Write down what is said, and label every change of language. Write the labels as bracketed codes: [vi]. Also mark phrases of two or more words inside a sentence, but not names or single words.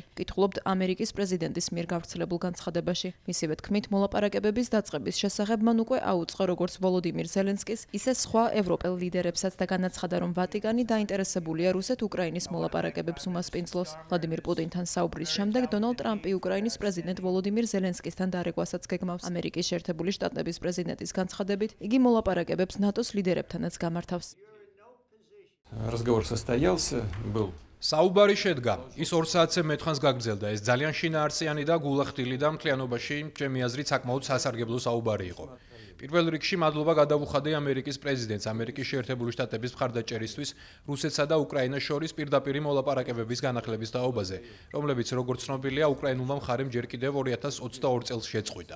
[ka] კითხულობთ ამერიკის პრეზიდენტის მიერ გავრცელებულ განცხადებაში. მისივე თქმით, მოლაპარაკებების დაწყების შესახებ მან უკვე აუწყო როგორც ვოლოდიმირ ზელენსკის, ისე სხვა ევროპელ ლიდერებსაც და განაცხადა, რომ ვატიკანი დაინტერესებულია რუსეთ-უკრაინის მოლაპარაკებებს უმასპინძლოს. ვლადიმირ პუტინთან საუბრის შემდეგ დონალდ ტრამპი უკრაინის პრეზიდენტ ვოლოდიმირ ზელენსკისთან დარეკვასაც გეგმავს. ამერიკის შეერთებული შტატების პრეზიდენტის განცხადებით, იგი მოლაპარაკებებს ნატოს ლიდერებთანაც გამართავს. [ru] Разговор состоялся, был. [ka] საუბარი შედგა. ის 2 საათზე მეტხანს გაგრძელდა. ეს ძალიან შინაარსიანი და გულახდილი და მთლიანობაში, ჩემი აზრით, საკმაოდ სასარგებლო საუბარი იყო. პირველ რიგში მადლობა გადავუხადე ამერიკის პრეზიდენტს ამერიკის შეერთებული შტატების მხარდაჭერისთვის რუსეთსა და უკრაინას შორის პირდაპირი მოლაპარაკებების განახლების თაობაზე, რომლებიც, როგორც ცნობილია, უკრაინულმა მხარემ ჯერ კიდევ 2022 წელს შეწყვიტა.